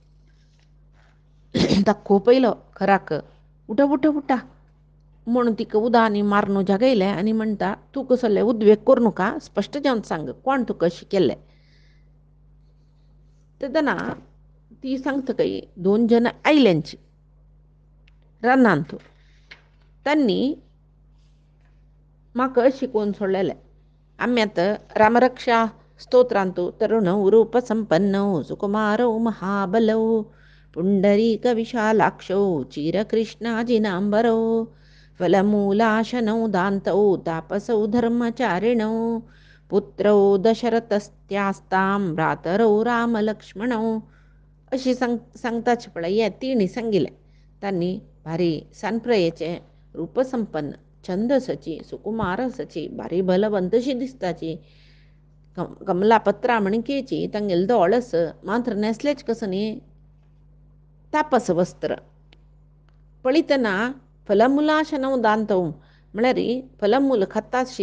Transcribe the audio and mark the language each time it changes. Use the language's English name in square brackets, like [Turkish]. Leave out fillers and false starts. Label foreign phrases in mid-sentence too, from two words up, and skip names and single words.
[Konkani] दाखो पयलो खराक उठा उठा उठा म्हणून तिका उदानी मारून जागयलें आनी म्हणटा तूं कसले उद्वेग करूं नाका स्पश्ट जावन सांग कोण तुका अशें केलें तेदना ती सांगता कई 2 जण आयल्यांची रानांत तांणी म्हाका शिकवून सोडलेलें आम्यात रामरक्षा स्तोत्रांतू [Sanskrit] तरुण रूप संपन्नौ सुकुमारौ महाबलौ पुंडरीक विशालाक्षौ चिरकृष्णाजिनांबरौ फलमूलाशनौ दान्तौ तापसौ धर्मचारिणौ पुत्रौ दशरथस्त्यास्तां भ्रातरौ रामलक्ष्मणौ [Konkani] अशी सांगताचे पळय हे तिणी सांगिल्लें तांणी भारी सानप्रयेचें रूपसंपन्न छंदसाची सुकुमारसाची भारी बलवंतशी दिसताची कमलापत्रा मणकेची तांगेल दोळस मात्र नेसलेच कसं न्ही तापस वस्त्र पळयतना [Sanskrit] फलमुलाशनव दांतव [Konkani] म्हळ्यार फलमूल खताशी